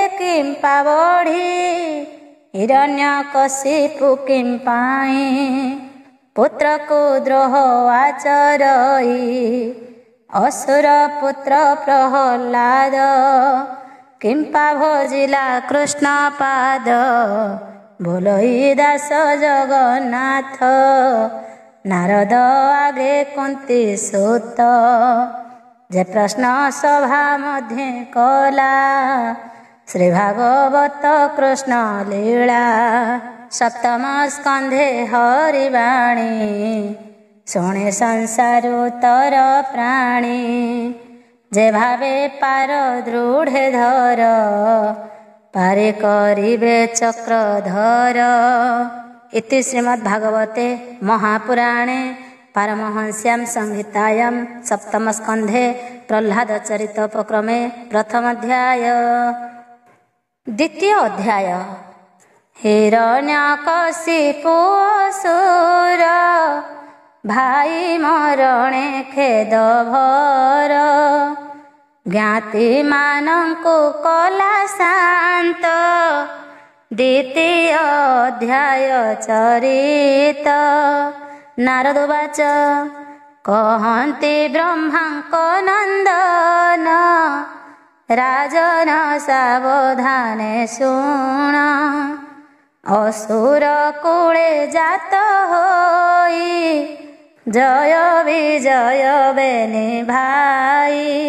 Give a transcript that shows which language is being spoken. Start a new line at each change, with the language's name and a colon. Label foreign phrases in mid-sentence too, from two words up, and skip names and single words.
Odia: କିମ୍ପା ବଢ଼ି ହିରଣ୍ୟକଶିପୁ କିମ୍ପାଇ ପୁତ୍ର କୋ ଦ୍ରୋହ ଆଚରଇ ଅସୁର ପୁତ୍ର ପ୍ରହ୍ଲାଦ କିମ୍ପା ଭଜିଲା କୃଷ୍ଣ ପାଦ ବୋଲଇ ଦାସ ଜଗନ୍ନାଥ ନାରଦ ଆଗେ କୁନ୍ତୀ ସୁତ ଯେ ପ୍ରଶ୍ନ ସଭା ମଧ୍ୟ କଲା ଶ୍ରୀ ଭାଗବତ କୃଷ୍ଣ ଲୀଳା ସପ୍ତମ ସ୍କନ୍ଧେ ହରିବାଣୀ ଶୁଣେ ସଂସାରୁ ତର ପ୍ରାଣୀ ଯେ ଭାବେ ପାର ଦୃଢ଼ ଧର ପାରେ କରିବେ ଚକ୍ରଧର।
Sanskrit: इति श्रीमद्भागवते महापुराणे पारमहंस्यां संहितायां सप्तम स्कंधे प्रह्लाद चरितोपक्रमे प्रथम अध्याय।
Odia: ଦ୍ୱିତୀୟ ଅଧ୍ୟାୟ ହିରଣ୍ୟକଶିପୁ ଅସୁର ଭାଇ ମରଣେ ଖେଦ ଭର ଜ୍ଞାତି ମାନଙ୍କୁ କଲା ଶାନ୍ତ। ଦ୍ୱିତୀୟ ଅଧ୍ୟାୟ ଚରିତ। ନାରଦ ବାଚ କହନ୍ତି ବ୍ରହ୍ମାଙ୍କ ନନ୍ଦନ ରାଜନ ସାବଧାନେ ଶୁଣ ଅସୁର କୂଳେ ଜାତ ହୋଇ ଜୟ ବିଜୟ ବେନି ଭାଇ